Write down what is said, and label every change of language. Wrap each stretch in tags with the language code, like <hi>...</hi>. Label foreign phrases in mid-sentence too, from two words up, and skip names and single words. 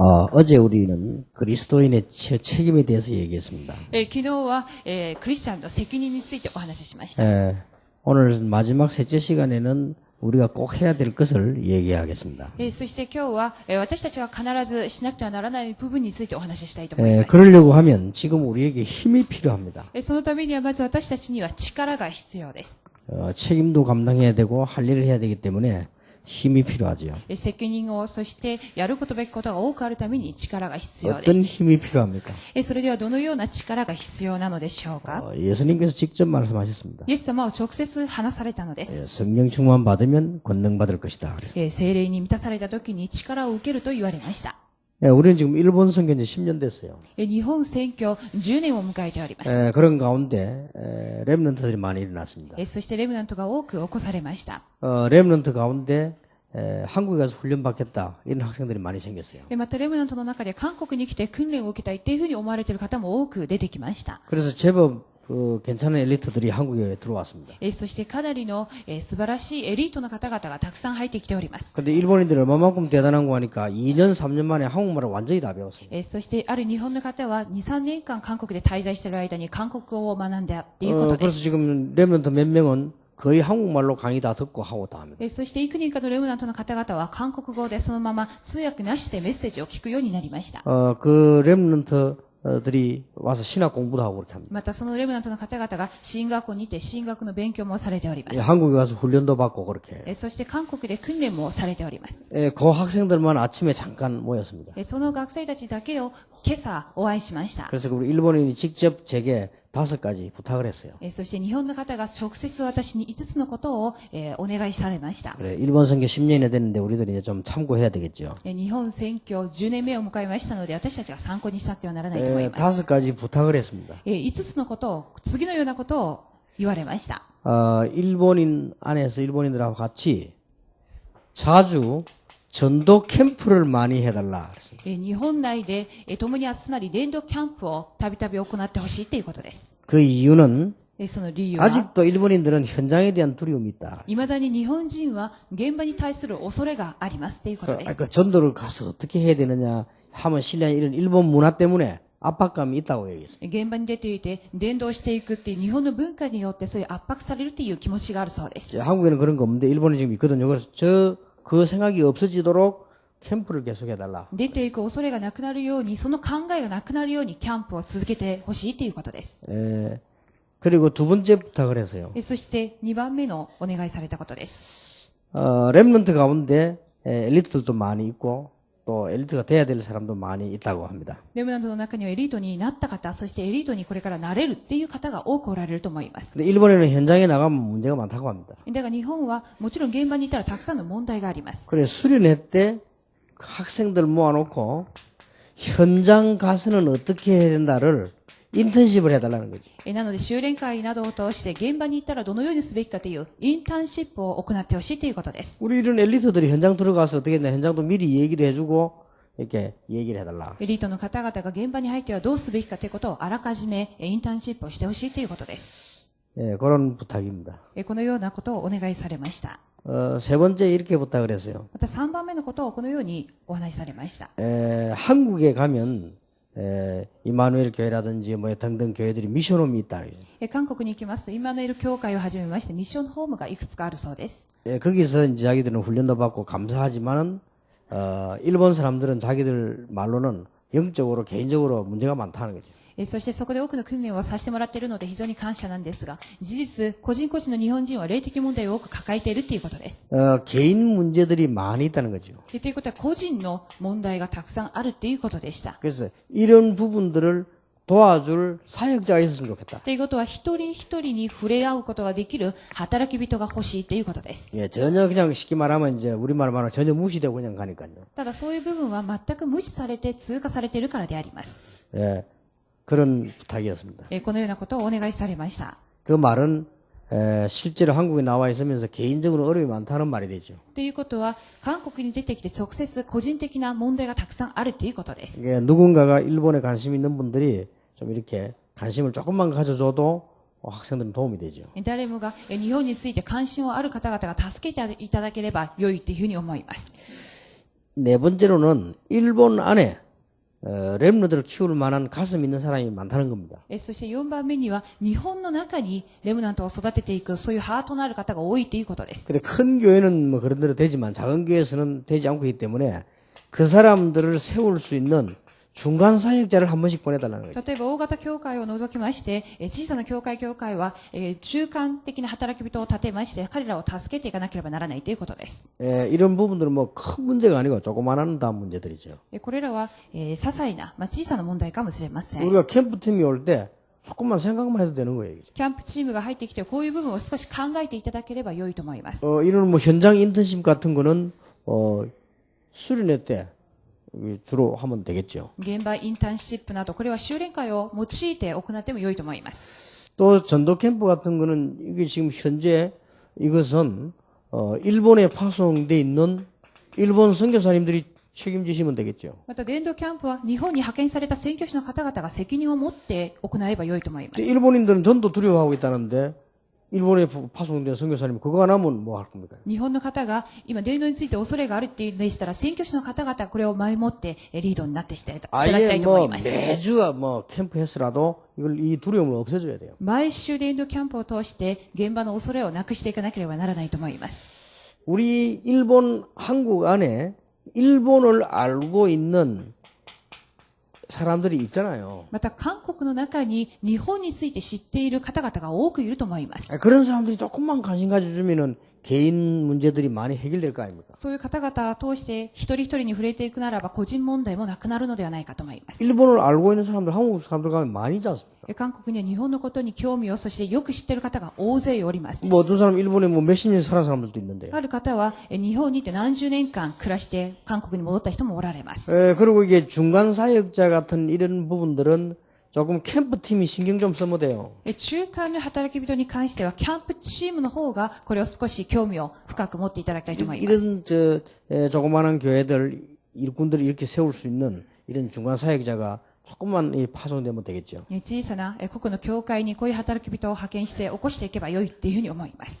<ko>어제 우리는 그리스도인의 책임에 대해서 얘기했습니다.</ko> <ja>昨日は、クリスチャンの責任についてお話ししました。</ja> <ko>오늘 마지막 셋째 시간에는 우리가 꼭 해야 될 것을 얘기하겠습니다.</ko> <ja>そして今日は、私たちが必ずしなくてはならない部分についてお話ししたいと思います。</ja> <ko>그러려고 하면 지금 우리에게 힘이 필요합니다.</ko> <ja>そのためにはまず私たちには力が必要です。</ja> <ko>책임도 감당해야 되고 할 일을 해야 되기 때문에 힘이 필요하죠.</ko> <ja>責任を、そしてやることべきことが多くあるために力が必要です。</ja> <ko>어떤 힘이 필요합니까?</ko> <ja>それではどのような力が必要なのでしょうか。</ja> <ko>예수님께서 직접 말씀하셨습니다.</ko> <ja>イエス様は直接話されたのです。</ja> <ko>성령 충만 받으면 권능 받을 것이다.</ko> <ja>聖霊に満たされた時に力を受けると言われました。</ja> <ko>우리는 지금 일본 선교 이제 10년 됐어요.</ko> <ja>日本選挙10年を迎えております。</ja> <ko>그런 가운데 렘넌트들이 많이 일어났습니다.</ko> <ja>そしてレムナントが多く起こされました。</ja> <ko>렘넌트 가운데 한국에 가서 훈련 받겠다 이런 학생들이 많이 생겼어요.</ko> <ja>またレムナントの中で韓国に来て訓練を受けたいっていうふうに思われている方も多く出てきました。</ja> <ko>그래서 제법 괜찮은 엘리트들이 한국에 들어왔습니다.</ko> <ja>そしてかなりの素晴らしいエリートの方々がたくさん入ってきております。</ja> <ko>근데 일본인들이 얼마만큼 대단한 거 하니까 2년, 3년 만에 한국말을 완전히 다 배웠어요.</ko> <ja>そしてある日本の方は2、3年間韓国で滞在している間に韓国語を学んだっていうことで</ja> <ko>그래서</ko> <ja>す。</ja> <ko>지금 렘넌트 몇 명은 거의 한국말로 강의 다 듣고 하고 다 합니다.</ko> <ja>そして幾人かのレムナントの方々は韓国語でそのまま通訳なしでメッセージを聞くようになりました。</ja> <ko>그 렘넌트들이 와서 신학 공부도 하고 그렇게 합니다.</ko> <ja>またそのレムナントの方々が進学校にて進学の勉強もされております。</ja> <ko>한국에 가서 훈련도 받고 그렇게.</ko> <ja>そして韓国で訓練もされております。</ja> <ko>그 학생들만 아침에 잠깐 모였습니다.</ko> <ja>その学生たちだけを今朝お会いしました。</ja> <ko>그래서 우리 일본인이 직접 제게 5가지 부탁을 했어요.</ko> <ja>そして日本の方が直接私に5つのことをお願いされました。</ja> <ko>그래, 일본 선교 10년이 됐는데 우리들이 이제 좀 참고해야 되겠죠.</ko> <ja>日本選挙10年目を迎えましたので私たちが参考にしなくてはならないと思います。</ja> <ko>5가지 부탁을 했습니다.</ko> <ja>5 つのことを、次のようなことを言われました。</ja> <ko>일본인 안에서 일본인들하고 같이 자주 전도 캠프를 많이 해달라 그랬습니다.</ko> <ja>日本内で共に集まり伝道キャンプをたびたび行ってほしいということです。</ja> <ko>그 이유는</ko> <ja>その理由は</ja> <ko>아직도 일본인들은 현장에 대한 두려움이 있다.</ko> <ja>未だに日本人は現場に対する恐れがありますということです。</ja> <ko>그 전도를 가서 어떻게 해야 되느냐 하면 신뢰한 이런 일본 문화 때문에 압박감이 있다고 얘기했습니다.</ko> <ja>現場に出ていて伝道していくっていう日本の文化によってそういう圧迫されるっていう気持ちがあるそうです。</ja> <ko>한국에는 그런 거 없는데 일본에 지금 있거든요. 그래서 그 생각이 없어지도록 캠프를 계속해달라.</ko> <ja>出ていく恐れがなくなるように、その考えがなくなるようにキャンプを続けてほしいということです。</ja> <ko>그리고 두 번째 부탁을 했어요.</ko> <ja>そして2番目のお願いされたことです。</ja> <ko>렘넌트 가운데 엘리트들도 많이 있고 또 엘리트가 돼야 될 사람도 많이 있다고 합니다.</ko> <ja>レムナントの中にはエリートになった方、そしてエリートにこれからなれるっていう方が多くおられると思います。</ja> <ko>근데 일본에는 현장에 나가면 문제가 많다고 합니다.</ko> <ja>だが日本はもちろん現場にいたらたくさんの問題があります。</ja> <ko>그래 수련회 때 학생들 모아놓고 현장 가서는 어떻게 해야 된다를 인턴십을 해달라는 거죠.</ko> <ja>なので修練会などを通して現場に行ったらどのようにすべきかというインターンシップを行ってほしいということです。</ja> <ko>우리 이런 엘리트들이 현장 들어가서 어떻게 했나 현장도 미리 얘기를 해주고 이렇게 얘기를 해달라.</ko> <ja>エリートの方々が現場に入ってはどうすべきかということをあらかじめインターンシップをしてほしいということです。</ja> <ko>그런 부탁입니다.</ko> <ja>このようなことをお願いされました。</ja> <ko>세 번째 이렇게 부탁을 했어요.</ko> <ja>また3番目のことをこのようにお話しされました。</ja> <ko>한국에 가면 이마누엘 교회라든지 뭐 등등 교회들이 미션홈이 있다.</ko> <ja>韓国に行きますとイマヌエル教会をはじめましてミッションホームがいくつかあるそうです。</ja> <ko>거기서 이제 자기들은 훈련도 받고 감사하지만은 일본 사람들은 자기들 말로는 영적으로 개인적으로 문제가 많다는 거죠.</ko> <ja>そしてそこで多くの訓練をさせてもらっているので非常に感謝なんですが、事実個人個人の日本人は霊的問題を多く抱えているということです。</ja> <ko>개인 문제들이 많이 있다는 거죠.</ko> <ja>ということは個人の問題がたくさんあるということでした。</ja> <ko>그래서 이런 부분들을 도와줄 사역자가 있었으면 좋겠다.</ko> <ja>ということは一人一人に触れ合うことができる働き人が欲しいということです。</ja> <ko>전혀 그냥 쉽게 말하면 이제 우리말 말하면 전혀 무시되고 그냥 가니까요.</ko> <ja>ただそういう部分は全く無視されて通過されているからであります。</ja> <ko>그런 부탁이었습니다.</ko> <ja>このようなことをお願いされました。</ja> <ko>그 말은 실제로 한국에 나와 있으면서 개인적으로 어려움이 많다는 말이 되죠.</ko> <ja>ということは韓国に出てきて直接個人的な問題がたくさんあるということです。</ja> <ko>누군가가 일본에 관심 있는 분들이 좀 이렇게 관심을 조금만 가져줘도 학생들은 도움이 되죠.</ko> <ja>誰もが日本について関心をある方々が助けていただければ良いというふうに思います。</ja> <ko>네 번째로는 일본 안에 렘너들을 키울 만한 가슴 있는 사람이 많다는 겁니다.</ko> <ja>そして4番目には、日本の中にレムナントを育てていく、そういうハートのある方が多いということです。</ja> <ko>근데 큰 교회는 뭐 그런 대로 되지만 작은 교회에서는 되지 않고 있기 때문에 그 사람들을 세울 수 있는 중간 사역자를 한 번씩 보내달라는 거죠.</ko> <ja>例えば大型教会を除きまして、小さな教会は、中間的な働き人を立てまして、彼らを助けていかなければならないということです。</ja> <ko>이런 부분들은 뭐 큰 문제가 아니고 조그마한 다 문제들이죠.</ko> <ja>これらは、些細な、小さな問題かもしれません。</ja> <ko>우리가 캠프팀이 올 때 조금만 생각만 해도 되는 거예요.</ko> <ja>キャンプチームが入ってきて、こういう部分を少し考えていただければ良いと思います。</ja> <ko>이런 뭐 현장 인턴십 같은 거는 수련회 때 주로 하면 되겠죠.</ko> <ja>現場インターンシップなど、これは修練会を用いて行っても良いと思います。</ja> <ko>또 전도 캠프 같은 거는 이게 지금 현재 이것은 일본에 파송돼 있는 일본 선교사님들이 책임지시면 되겠죠.</ko> <ja>また伝道キャンプは日本に派遣された宣教師の方々が責任を持って行えば良いと思います。</ja> <ko>일본인들은 전도 두려워하고 있다는데 일본에 파송된 선교사님 그거 안 하면 뭐 할 겁니까?</ko> <ja>日本の方が今伝道について恐れがあるっていうのでしたら、宣教師の方々はこれを前もってリードになってしていただきた</ja> <ko>아예</ko> <ja>いと思</ja> <ko>뭐</ko> <ja>います。</ja> <ko>매주 뭐 캠프 했으라도 이걸 이 두려움을 없애줘야 돼요.</ko> <ja>毎週伝道キャンプを通して現場の恐れをなくしていかなければならないと思います。</ja> <ko>우리 일본 한국 안에 일본을 알고 있는 사람들이 있잖아요.</ko> <ja>また韓国の中に日本について知っている方々が多くいると思います。</ja> <ko>그런 사람들이 조금만 관심 가져주면은 개인 문제들이 많이 해결될 거 아닙니까?</ko> <ja>そういう方々を通して一人一人に触れていくならば個人問題もなくなるのではないかと思います。</ja> <ko>일본을 알고 있는 사람들, 한국 사람들 가면 많이 있지 않습니까?</ko> <ja>韓国には日本のことに興味を、そしてよく知っている方が大勢おります。</ja> <ko>뭐 어떤 사람 일본에 뭐 몇십 년 살은 사람들도 있는데요.</ko> <ja>ある方は日本にいて何十年間暮らして韓国に戻った人もおられます。</ja> <ko>그리고 이게 중간 사역자 같은 이런 부분들은 조금 캠프팀이 신경 좀 쓰면 돼요.</ko> <ja>中間の働き人に関してはキャンプチームの方がこれを少し興味を深く持っていただきたいと思います。</ja> <ko>이런 조그마한 교회들 일꾼들이 이렇게 세울 수 있는 이런 중간 사역자가 조금만 파송되면 되겠죠.</ko> <ja>小さな個々の教会にこういう働き人を派遣して起こしていけば良いっていうふうに思います。</ja>